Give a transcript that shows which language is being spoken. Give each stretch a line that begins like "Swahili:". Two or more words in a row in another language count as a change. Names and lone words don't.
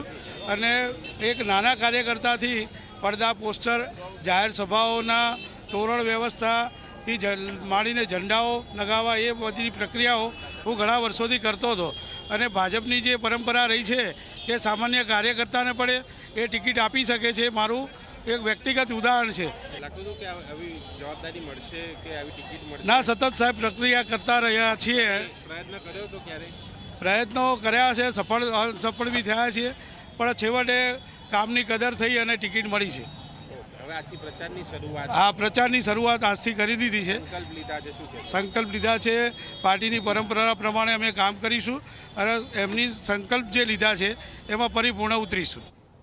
Gujarati: અને એક નાના કાર્યકર્તા થી પર્દા પોસ્ટર જાહેર સભાઓ તોરણ વ્યવસ્થા થી માંડીને ઝંડાઓ લગાવવા એ બધી પ્રક્રિયાઓ હું ઘણા વર્ષોથી કરતો હતો અને ભાજપની જે પરંપરા
Hindi: रही है कि
Gujarati: સામાન્ય કાર્યકર્તા ને પડે એ ટિકિટ આપી શકે છે। મારું એક વ્યક્તિગત ઉદાહરણ હૈ। ના સતત સાહેબ પ્રક્રિયા કરતા રહ્યા છીએ। પ્રયત્નો કર્યા છે, સફળ અસફળ ભી થયા છે, પણ છેવટે કામની કદર થઈ અને ટિકિટ મળી છે। હા, પ્રચારની શરૂઆત આજથી કરી દીધી છે। સંકલ્પ લીધા છે, પાર્ટીની પરંપરા પ્રમાણે અમે કામ કરીશું અને એમની સંકલ્પ જે લીધા છે એમાં પરિપૂર્ણ ઉતરીશું।